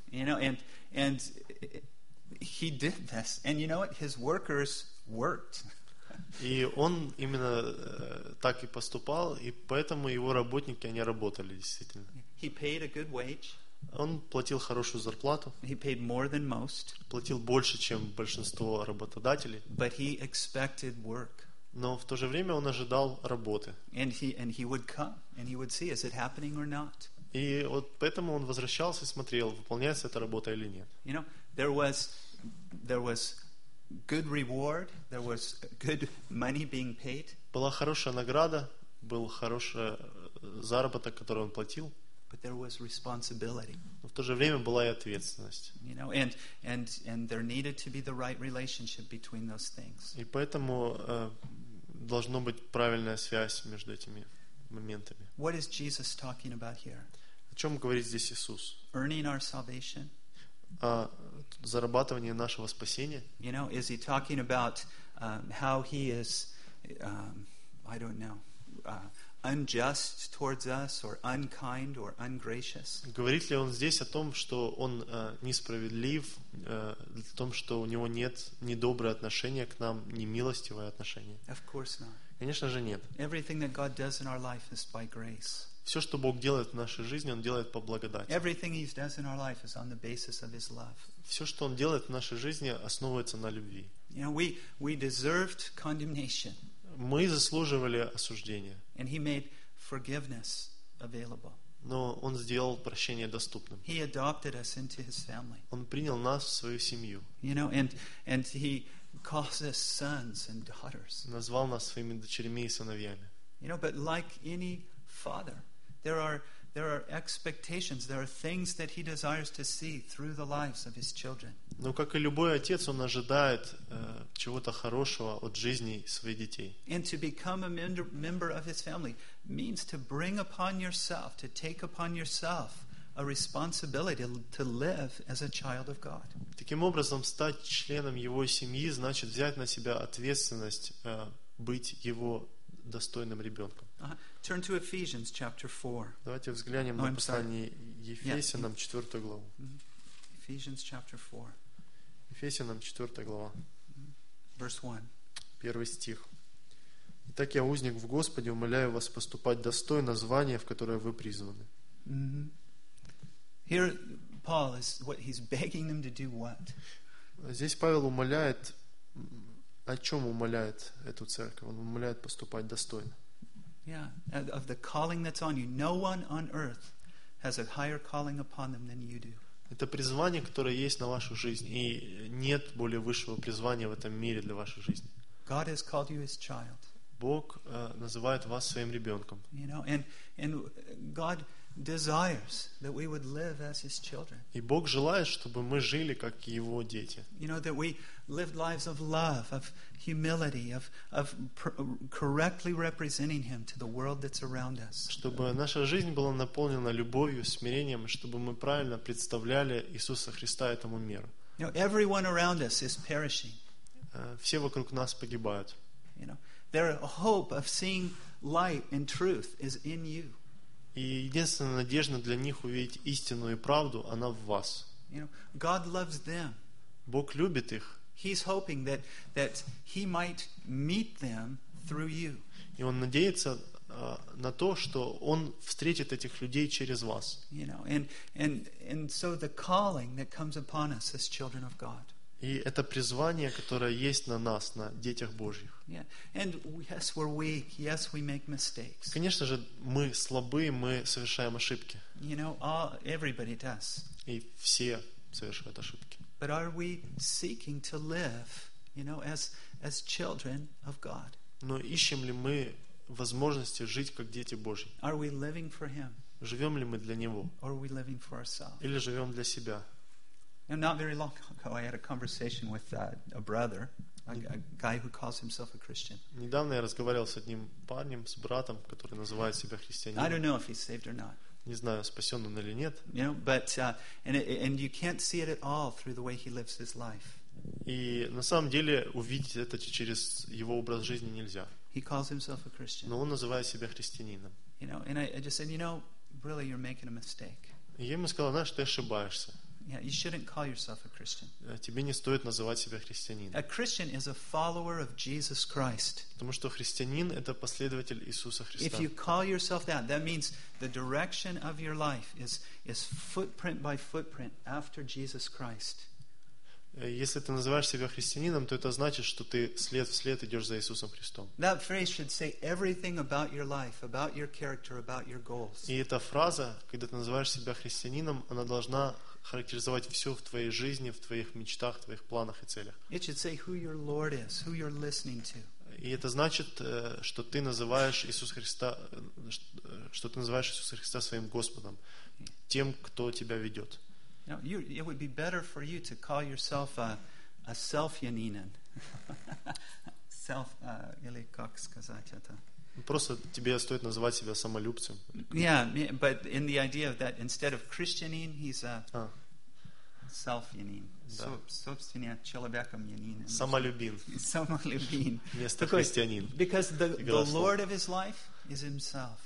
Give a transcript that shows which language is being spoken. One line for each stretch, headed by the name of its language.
English: You know, and he did this, and you know what? His workers worked.
Russian: И он именно так и поступал, и поэтому его работники, они работали действительно.
English: He paid a good wage.
Russian: Он платил хорошую зарплату.
English: He paid more than most.
Russian: Платил больше, чем большинство работодателей.
English: But he expected work.
Russian: Но в то же время он ожидал работы.
English: And he would come, and he would see, is it happening or not?
Russian: И вот поэтому он возвращался и смотрел, выполняется эта работа или нет.
English: You know, there was good reward, there was good money being paid.
Russian: Была хорошая награда, был хороший заработок, который он платил.
English: But there was responsibility.
Russian: Но в то же время была и ответственность.
English: You know, and there needed to be the right relationship between those things.
Russian: И поэтому должно быть правильная связь между этими моментами.
English: What is Jesus talking about here?
Russian: О чем говорит здесь Иисус?
English: Earning our salvation.
Russian: О зарабатывании нашего спасения.
English: You know, is he talking about how he is? I don't know. Unjust towards us, or unkind, or ungracious.
Russian: Говорит ли он здесь о том, что он несправедлив, о том, что у него нет ни доброе отношение к нам, ни милостивое отношение?
English: Of course not.
Russian: Конечно же нет.
English: Everything that God does in our life is by grace.
Russian: Все, что Бог делает в нашей жизни, Он делает по благодати.
English: Everything He does in our life is on the basis of His love.
Russian: Все, что Он делает в нашей жизни, основывается на любви.
English: You know, we deserved condemnation.
Russian: Мы заслуживали осуждения.
English: And he made forgiveness available.
Russian: Но он сделал прощение доступным.
English: He adopted us into his family.
Russian: Он принял нас в свою семью.
English: You know, and he calls us sons and daughters.
Russian: Назвал нас своими дочерьми и сыновьями.
English: You know, but like any father, there are expectations, there are things that he desires to see through the lives of his children.
Russian: Но как и любой отец, он ожидает чего-то хорошего от жизни своих детей.
English: And to become a member of his family means to bring upon yourself, to take upon yourself a responsibility to live as a child of God.
Russian: Таким образом, стать членом его семьи значит взять на себя ответственность быть его достойным ребенком.
English: Turn to Ephesians chapter 4.
Russian: Давайте взглянем на послание Ефесянам, 4 главу.
English: Ephesians chapter 4.
Russian: Ефесянам, 4 глава.
English: Verse 1.
Russian: Первый стих. «Итак я, узник в Господе, умоляю вас поступать достойно звания, в которое вы призваны». Mm-hmm.
English: Here Paul is, what, he's begging them to do what?
Russian: Здесь Павел умоляет, о чем умоляет эту церковь? Он умоляет поступать достойно.
English: Yeah, of the calling that's on you. No one on earth has a higher calling upon them than you do.
Russian: Это призвание, которое есть на вашу жизнь, и нет более высшего призвания в этом мире для вашей жизни.
English: God has called you His child.
Russian: Бог называет вас своим ребенком.
English: You know, and God desires that we would live as His children.
Russian: И Бог желает, чтобы мы жили как Его дети.
English: You know, that we lived lives of love, of humility, of correctly representing Him to the world that's around us.
Russian: Чтобы наша жизнь была наполнена любовью, смирением, чтобы мы правильно представляли Иисуса Христа этому миру.
English: You know, everyone around us is perishing.
Russian: Все вокруг нас погибают.
English: You know, their hope of seeing light and truth is in you.
Russian: И единственная надежда для них увидеть истину и правду, она в вас.
English: You know, God loves them.
Russian: Бог любит их.
English: He's hoping that he might meet them through you.
Russian: И он надеется на то, что он встретит этих людей через вас.
English: You know, and so the calling that comes upon us as children of God.
Russian: И это призвание, которое есть на нас, на детях Божьих.
English: Yeah. And yes, we're weak. Yes, we make mistakes.
Russian: Конечно же, мы слабы, мы совершаем ошибки.
English: You know, everybody does.
Russian: И все совершают ошибки.
English: But are we seeking to live, you know, as children of God?
Russian: Но ищем ли мы возможности жить как дети Божьи?
English: Are we living for Him?
Russian: Живем ли мы для Него?
English: Or are we living for ourselves?
Russian: Или живем для себя?
English: And not very long ago, I had a conversation with a brother, a guy who calls himself a Christian.
Russian: Недавно я разговаривал с одним парнем, с братом, который называет себя христианином.
English: I don't know if he's saved or not.
Russian: Не знаю, спасен он или нет.
English: You know, but and you can't see it at all through the way he lives his life.
Russian: И на самом деле увидеть это через его образ жизни нельзя.
English: He calls himself a Christian.
Russian: Но он называет себя христианином.
English: You know, and I just said, you know, really, you're making a mistake.
Russian: И я ему сказал, знаешь, ты ошибаешься.
English: Yeah, you shouldn't call yourself a Christian.
Russian: Тебе не стоит называть себя христианином.
English: A Christian is a follower of Jesus Christ.
Russian: Потому что христианин это последователь Иисуса Христа.
English: If you call yourself that, that means the direction of your life is footprint by footprint after Jesus Christ.
Russian: Если ты называешь себя христианином, то это значит, что ты след в след идешь за Иисусом Христом.
English: That phrase should say everything about your life, about your character, about your goals.
Russian: И эта фраза, когда ты называешь себя христианином, она должна характеризовать все в твоей жизни, в твоих мечтах, в твоих планах и целях.
English: It should say who your Lord is, who you're listening to.
Russian: И это значит, что ты называешь Иисуса Христа, что ты называешь Иисуса Христа своим Господом, тем, кто тебя ведет.
English: Now, it would be better for you to call yourself a self-yaninan.
Russian: Self, или как сказать это? Просто тебе стоит называть себя самолюбцем.
English: Yeah, but in the idea of that, instead of Christianin, he's a self-yanin.
Russian: Да. Собственно, человеком-yanin. Самолюбин. Самолюбин. Вместо христианин.
English: Because the Lord of his life is himself.